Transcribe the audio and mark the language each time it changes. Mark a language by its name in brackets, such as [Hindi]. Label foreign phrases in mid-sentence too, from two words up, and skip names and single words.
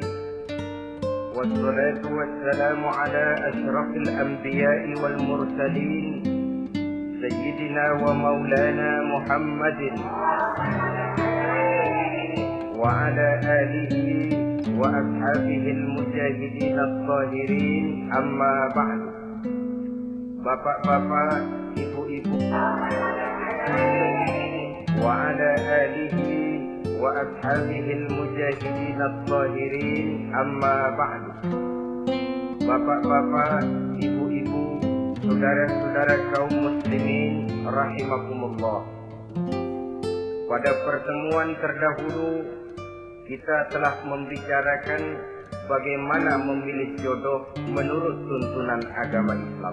[Arabic] والصلاة والسلام على أشرف الأنبياء والمرسلين سيدنا ومولانا محمد وعلى آله وأصحابه المجاهدين الطاهرين أما بعد. [Indonesian] Bapak-bapak, ibu-ibu, [Arabic] وعلى آله وأصحابه المجاهدين الطاهرين أما بعد. [Indonesian] Bapak-bapak, ibu-ibu, saudara-saudara kaum [Arabic] مسلمين رحمكم الله. [Indonesian] Pada pertemuan terdahulu kita telah membicarakan bagaimana memilih jodoh menurut tuntunan agama Islam.